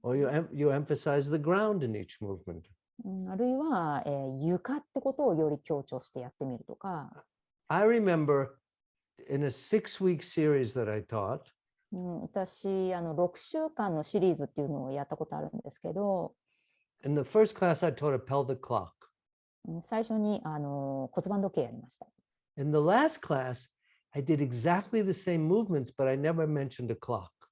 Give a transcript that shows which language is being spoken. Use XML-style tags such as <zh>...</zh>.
<en>Or you emphasize the ground in each movement.</en> <ja>あるいは、床ってことをより強調してやってみるとか。</ja> <en>I remember in a 6-week series that I taught,</en> <ja>私6週間のシリーズっていうのをやったことあるんですけど、</ja> <en>in the first class I taught a pelvic clock.</en> <ja>最初に骨盤時計やりました。</ja> <en>In the last class, I did exactly the same movements, but I never mentioned a clock.</en>